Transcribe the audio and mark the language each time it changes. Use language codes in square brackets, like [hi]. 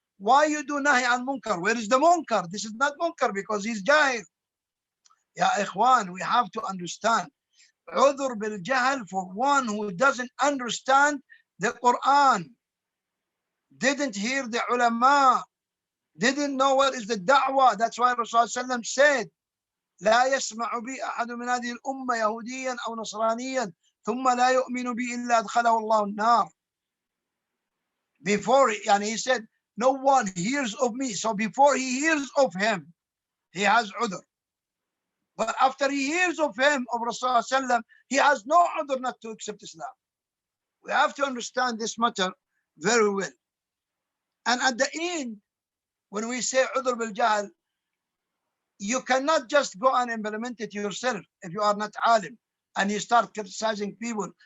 [en] Why you do Nahy al Munkar? Where is the Munkar? This is not Munkar because he's Jahil. Ya ikhwan, we have to understand. Udhr bil jahl for one who doesn't understand the Quran, didn't hear the ulama, didn't know what is the da'wah. That's why Rasulullah said, [ar] لا يسمع بي أحد من هذه الأمة يهوديا أو نصرانيا ثم لا يؤمن بي إلا أدخله الله النار. [en] Before, and he said, no one hears of me. So before he hears of him, he has udhr. But after he hears of him, of Rasulullah, he has no udhr not to accept Islam. We have to understand this matter very well. And at the end, when we say udhr bil jahl, you cannot just go and implement it yourself if you are not alim and you start criticizing people.